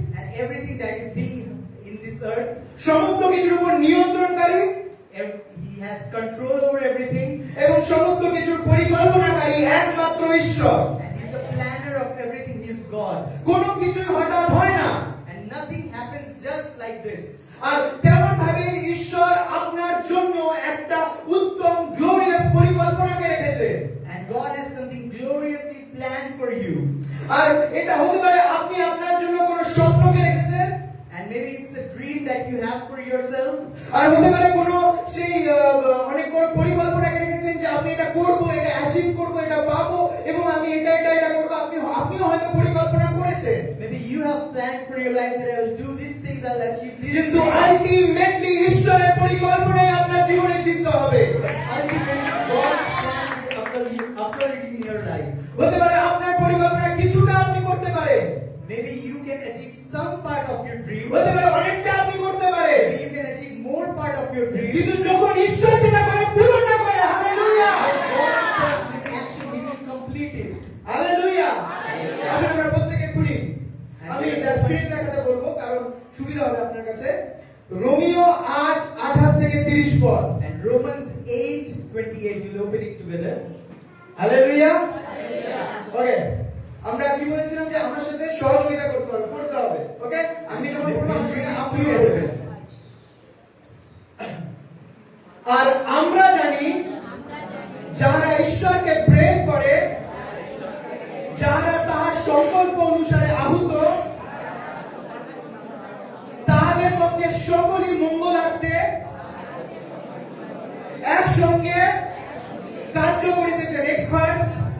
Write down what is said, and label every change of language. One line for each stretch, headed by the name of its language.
English: and everything that is being in this earth,
Bangla: সমস্ত কিছুর উপর নিয়ন্ত্রণকারী
English: He has control over everything.
Bangla: এবং সমস্ত কিছুর পরিকল্পনাকারী একমাত্র ঈশ্বর।
English: And He's the planner of everything. He is God.
Bangla: কোনো কিছুই হঠাৎ হয় না,
English: And nothing happens just like this.
Bangla: আর তেমন ভাবে ঈশ্বর আপনার জন্য একটা উত্তম গ্লোরিয়াস পরিকল্পনাকে রেখেছে।
English: And God has something gloriously planned for you.
Bangla: আর এটা হতে পারে আপনি আপনার জন্য কোনো স্বপ্নকে রেখেছেন,
English: And maybe it's a dream that you have for yourself.
Bangla: আর হতে পারে কোনো সেই অনেক বড় পরিকল্পনাকে রেখেছেন যে আপনি এটা করব, এটা অ্যাচিভ করব, এটা পাবো এবং আমি এটা করব। আপনিও হয়তো পরিকল্পনা করেছেন,
English: Maybe you have planned for your life that I will do these things, I'll achieve these
Bangla: কিন্তু
English: things.
Bangla: আলটিমেটলি ঈশ্বরের পরিকল্পনাই আপনার জীবনে সিদ্ধ হবে।
English: Ultimately, God's plan will occur in your life.
Bangla: হতে পারে আপনার পরিকল্পনা কিছুটা আপনি করতে পারেন,
English: Maybe you can achieve some part of your dream.
Bangla: হতে পারে অনেকটা আপনি করতে পারেন,
English: Maybe you can achieve more part of your dream.
Bangla: কিন্তু যখন ঈশ্বর সেটা করে পূর্ণতা করে, hallelujah,
English: God puts in action, He will complete it.
Bangla: Hallelujah. আসলে আমরা প্রত্যেকে খুলি, আমি এটা স্ক্রিন দেখাতে বলবো কারণ সুবিধা হবে আপনার কাছে। রোমিও 8:28 থেকে 30 পদ।
English: And Romans 8:28, we'll open it together.
Bangla: Hallelujah. ওকে, আমরা কি বলেছিলাম যে আমার সাথে সহযোগিতা করতে হবে, পড়তে হবে। ওকে, আমি যখন পড়বো আমার সাথে আপনিও পড়বেন। আর আমরা জানি যারা ঈশ্বরকে প্রেম করে, যারা তাহার সংকল্প অনুসারে আহুত, তাদের পক্ষে সকলই মঙ্গলার্থে একসঙ্গে কার্য করিতেছে।
English: Next verse.